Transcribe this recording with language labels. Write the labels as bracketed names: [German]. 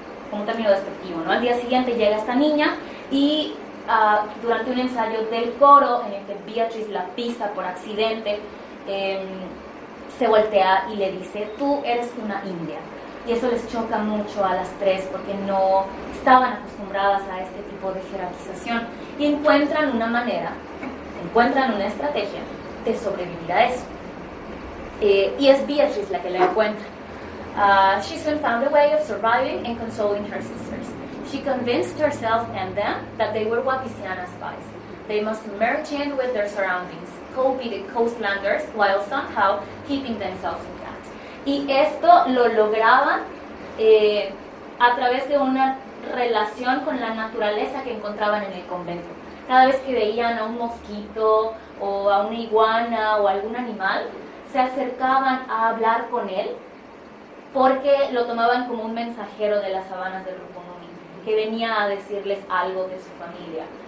[Spanish] como un término despectivo, ¿no? Al día siguiente llega esta niña y durante un ensayo del coro en el que Beatrice la pisa por accidente, se voltea y le dice: tú eres una india. Y eso les choca mucho a las tres porque no estaban acostumbradas a este tipo de jerarquización y encuentran una manera, encuentran una estrategia de sobrevivir a eso. Y es Beatrice la que la encuentra. [English] She soon found a way of surviving and consoling her sisters. She convinced herself and them that they were Wapisiana spies. They must merge in with their surroundings, copy the coastlanders while somehow keeping themselves intact. [Spanish] Y esto lo lograban a través de una relación con la naturaleza que encontraban en el convento. Cada vez que veían a un mosquito o a una iguana o algún animal, se acercaban a hablar con él porque lo tomaban como un mensajero de las sabanas del Rupununi, que venía a decirles algo de su familia.